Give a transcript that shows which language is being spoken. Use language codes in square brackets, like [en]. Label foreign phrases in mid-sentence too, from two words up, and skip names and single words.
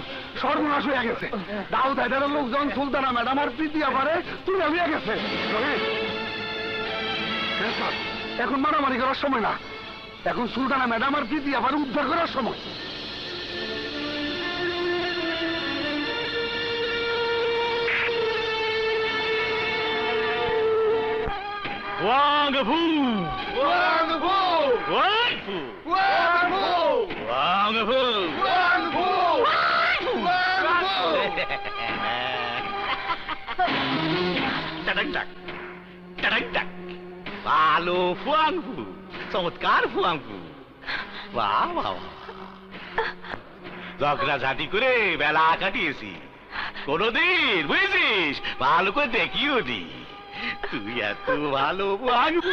[bn] সর্বনাশ হয়ে গেছে। দাউদ হায়দারের লোকজন সুলতানা ম্যাডাম আর প্রীতি আপারে তুলে নিয়ে গেছে। এখন মারামারি করার সময় না, এখন সুলতানা ম্যাডাম আর প্রীতি আপারে উদ্ধার করার সময়। Wang Fu! Wang Fu! Wang Fu! Wang Fu! Wang Fu! Wang Fu! Wang Fu! Tadak tak! Tadak tak! ভালো ফুয়াংফু, চমৎকার ফুয়াংফু। বাহ বাহ, ঝগড়া ঝাঁটি করে বেলা কাটিয়েছি কোনদিন, বুঝেছিস? ভালো করে দেখিও নি। তুই এত ভালো ফুয়াংফু।